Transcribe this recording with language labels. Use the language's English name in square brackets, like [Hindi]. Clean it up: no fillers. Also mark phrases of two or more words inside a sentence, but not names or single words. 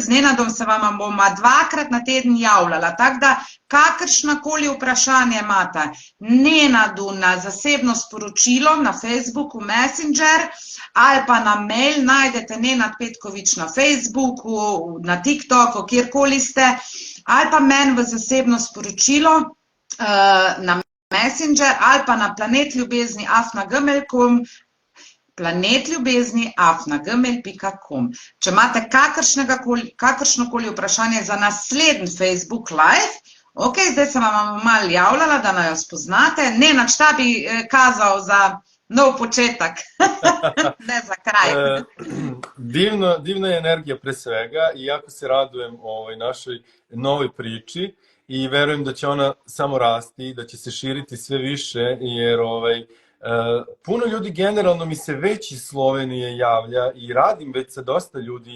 [Slovenian] Z Nenadom se vam bomo 2-krat na teden javljala, tako da kakršnakoli vprašanje imate, Nenadu na zasebno sporočilo na Facebooku, Messenger ali pa na mail, najdete Nenad Petkovič na Facebooku, na TikToku, kjerkoli ste, ali pa meni v zasebno sporočilo na Messenger ali pa na planetljubezniafnagmail.com. Če imate kakršnokoli vprašanje za naslednji Facebook live, ok, zdaj sem vam malo javljala, da naj jo spoznate. [Serbian] Nenad, šta bi kazal za nov početak? Ne za kraj. Divna je energija pre svega i jako se radujem našoj novoj priči i verujem da će ona samo rasti, da će se širiti sve više, jer puno ljudi generalno mi se već iz Slovenije javlja i radim već sa dosta ljudi